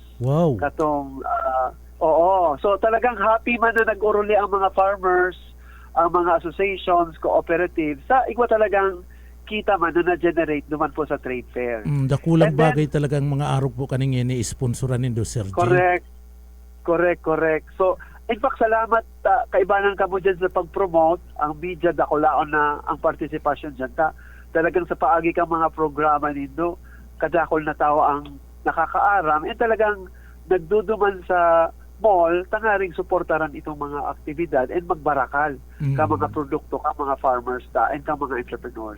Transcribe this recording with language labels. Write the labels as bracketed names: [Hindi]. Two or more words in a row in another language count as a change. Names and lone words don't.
[Bikol] Wow. Katong, oo. So talagang happy man na nag-uruli ang mga farmers, ang mga associations, cooperatives, sa igwa talagang kita man na na-generate naman po sa [English] trade fair. [Bikol] Dakulang bagay talagang mga arog po kaning ini-sponsoran nindo, Sir Jay. Correct. [English] So, in fact, [Bikol] salamat kaibanan ka mo dyan sa pag-promote ang media, dakulaon na ang participation dyan. Talagang sa paagi kang mga programa nindo, kadakol na tao ang nakakaaram, talagang nagduduman sa mall, tangaring suportaran itong mga aktibidad and magbarakal ka mga produkto, ka mga farmers and ka mga entrepreneurs.